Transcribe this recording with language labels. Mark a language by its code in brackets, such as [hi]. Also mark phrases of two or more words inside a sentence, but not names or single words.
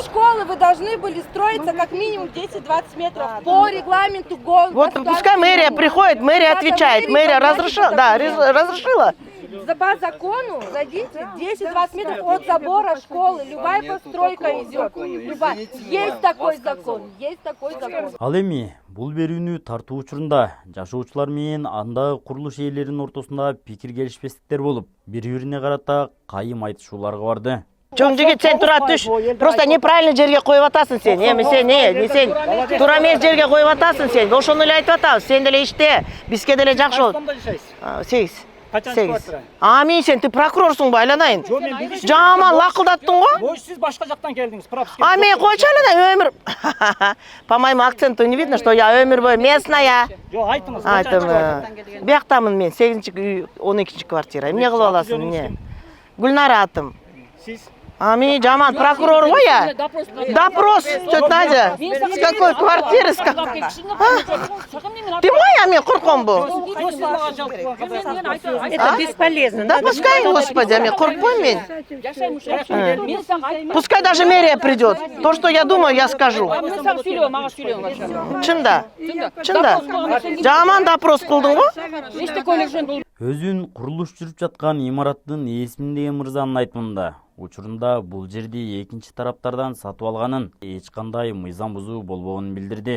[ru] От школы вы должны были строиться как минимум 10-20 метров по регламенту ГОН. Вот пускай мэрия приходит, мэрия отвечает, мэрия разрешила, да, разрешила. По закону зайдите 10-20 метров от забора школы. Любая постройка идет. Любая. Есть такой закон. Есть такой закон. [ky] Ал эми бул берүүнү тартуу учурунда жашоочулар менен андагы курулуш ээлеринин ортосунда пикир келишпестиктер болуп, бири-бирине карата кайым айтышууларга барды. Чоң жигит, сен тура түш. [ru] Просто неправильно [ky] жерге коюп атасың сен. Сен туура эмес жерге коюп атасың сен. Ошону эле айтып атабыз. Сен деле иште, бизге деле жакшы болот. Кайсында жашайсыз? 8. Качан 8. квартира? Амин, сен ты прокурорсуң ба, айланайын? Жок, мен билишим. Жаман лакылдаттың го? Может, сиз башка жактан келдиңиз, прописка. А мен койчу айланайын, өмүр. [ru] По моему акценту не видно, что я [ky] өмүр бою [ru] местная. [ky] Жок, айтыңыз. Айтым, бияктамын мен, 8-үй, 12 квартира. Эмне кылып аласың, эмне? Гүлнара атым. Сиз Амин, жаман прокурор го я. [ru] Допрос, что Надя? С какой квартиры? Ты моя, [ky] мен корком бу. [ru] Это бесполезно. Да пускай, господи, [ky] мен коркпойм мен. [ru] Пускай даже мэрия придет. То, что я думаю, я скажу. [ky] Чында? Чында? Жаман допрос кылдың го? Өзүн курулуш жүрүп жаткан имараттын ээсимин деген мырзанын айтымында учурунда бул жерди экинчи тараптардан сатып алганын, эч кандай мыйзам бузуу болбогонун билдирди.